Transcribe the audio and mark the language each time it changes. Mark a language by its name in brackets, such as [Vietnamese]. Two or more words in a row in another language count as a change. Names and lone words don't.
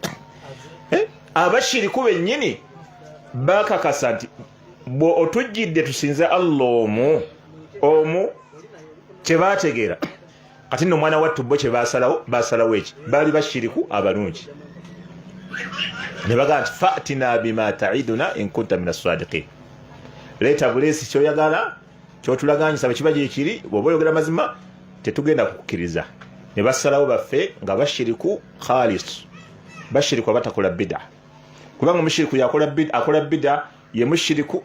[Ganda] abashiriku bennyini bakakasa nti bwe otujjidde tusinze Allah omu kyebategeera kati nno omwana wattu bo kyebasalawo eki baali bashiriku abalungi ne bagamba nti fa'tina [Arabic] بما تعدنا إن كنت من الصادقين [Ganda] leeta buleesi kyoyagala kyotulaganyisa bwekiba gyekiri bw'oba oyogera mazima tetugenda kukkiriza ne basalawo baffe nga bashiriku khalis bashiriku abatakola bida kubanga omushiriku akola bida ye mushiriku